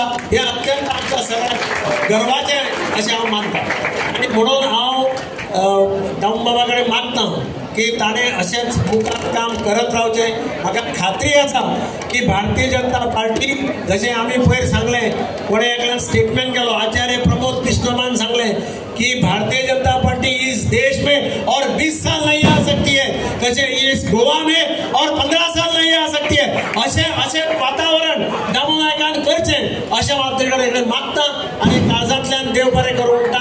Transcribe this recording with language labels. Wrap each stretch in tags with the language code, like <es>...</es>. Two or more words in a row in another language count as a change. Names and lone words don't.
<kok>हे अत्यंत आमच्या सगळ्यांक गर्वाचें अशें हांव मानता. आणि म्हणून हांव दामबाबा कडेन मागता की ताणें अशेंच मुखार काम करत रावचें. म्हाका खात्री आसा की भारतीय जनता पार्टी जशें आमी पयर सांगलें, कोणे एकल्यान स्टेटमेंट केलो, आचार्य प्रमोद कृष्णमान सांगलें</kok> <hi>कि भारतीय जनता पार्टी इस देश में और 20 साल नहीं आ सकती है, कैसे इस गोवा में और 15 साल नहीं आ सकती है.</hi> <kok>असे वातावरण दामू नायकान करचें अशें हांव ताचे मागता आणि काळजांतल्यान देव बरें करूं म्हणटा.</kok>